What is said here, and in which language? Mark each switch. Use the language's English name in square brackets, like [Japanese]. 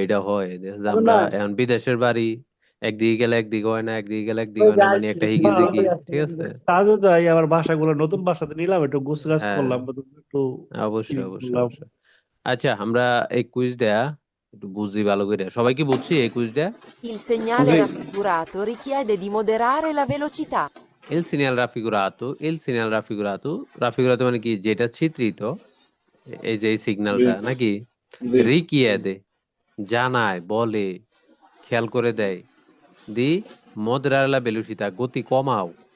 [Bangla] এটা হয় যে যে আমরা এখন বিদেশের বাড়ি, একদিকে গেলে একদিকে হয় না, একদিকে গেলে একদিকে হয় না, মানে একটা হিগি জিগি, ঠিক আছে। কাজও যাই, আবার বাসাগুলো নতুন বাসাতে নিলাম, একটু গোছ গাছ হ্যাঁ, করলাম, একটু অবশ্যই clean অবশ্যই করলাম। অবশ্যই। আচ্ছা, আমরা এই কুইজ দেয়া একটু বুঝি ভালো করে, সবাই কি বুঝছি এই কুইজ দেয়া? [Italian] Il segnale [Bangla] জি। [Italian] raffigurato richiede di moderare la velocità. এল সিনিয়াল রাফিগুরাতু [Bangla] মানে কি, যেটা চিত্রিত, এই যে এই জি। সিগন্যালটা নাকি, জি। রিকিয়েদে জানায়, বলে, খেয়াল করে দেয়, [Italian] দি মদরালা বেলুসিতা [Bangla] গতি কমাও।